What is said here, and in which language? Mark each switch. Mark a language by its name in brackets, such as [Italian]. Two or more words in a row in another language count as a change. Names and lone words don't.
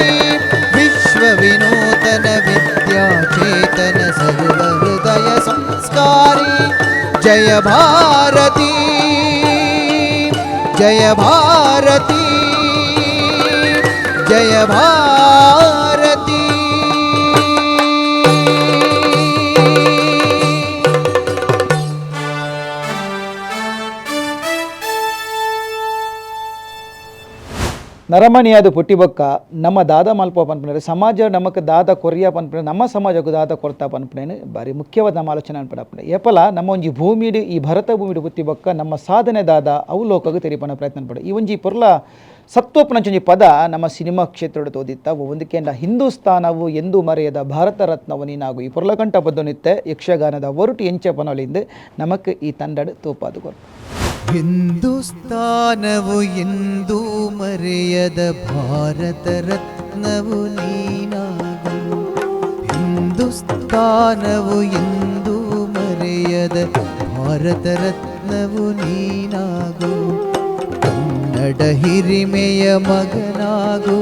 [Kannada] ವಿಶ್ವ ವಿನೂತನ ವಿದ್ಯಾಚೇತನ ಸರ್ವಹೃದಯ ಸಂಸ್ಕಾರಿ ಜಯ ಭಾರತಿ ಜಯ ಭಾರತಿ ಜಯ ಭಾರತಿ. [Tulu] ನರಮಣಿಯಾದ ಪುಟ್ಟಿಬೊಕ್ಕ ನಮ್ಮ ದಾದ ಮಲ್ಪ ಪನ್ಪುಣೆ ಸಮಾಜ ನಮಕ್ ದಾದ ಕೊರಿಯ ಪನ್ಪುಣೆ ನಮ್ಮ ಸಮಾಜಕ್ಕೂ ದಾದ ಕೊರತ ಪನ್ಪುಣೆನು ಬಾರಿ ಮುಖ್ಯವಾದ ನಮ್ಮ ಆಲೋಚನೆ ಅನ್ಪಡಪುಣೆ ಏಪಲ ನಮ್ಮ ಒಂಜಿ ಭೂಮಿಡು ಈ ಭರತ ಭೂಮಿಡು ಪುಟ್ಟಿಬೊಕ್ಕ ನಮ್ಮ ಸಾಧನೆ ದಾದ ಅವಲೋಕಗೂ ತೆರಿಪನ ಪ್ರಯತ್ನ ಪಡ ಈ ಒಂಜಿ ಪೊರ್ಲ ಸತ್ವಪುಣಂಚೊಂಜಿ ಪದ ನಮ್ಮ ಸಿನಿಮಾ ಕ್ಷೇತ್ರದ ತೋದಿತ್ತ ಒಂದಕ್ಕೆಂಡ [Kannada] ಹಿಂದೂಸ್ತಾನವು ಎಂದು ಮರೆಯದ ಭಾರತ ರತ್ನವು ನೀನಾಗು [Tulu] ಈ ಪೊರ್ಲ ಕಂಠ ಬದ್ದನಿತ್ತೆ ಯಕ್ಷಗಾನದ ಒರುಟು ಎಂಚ ಪನೊಲಿಂದು ನಮಕ್ ಈ ತಂಡಡು ತೋಪಾದು ಕೊರ. [Kannada] ಹಿಂದೂಸ್ತಾನವು ಎಂದೂ ಮರೆಯದ ಭಾರತ ರತ್ನವು ನೀನಾಗು ಹಿಂದೂಸ್ತಾನವು ಎಂದೂ ಮರೆಯದ ಭಾರತ ರತ್ನವು ನೀನಾಗು ಕನ್ನಡ ಹಿರಿಮೆಯ ಮಗನಾಗು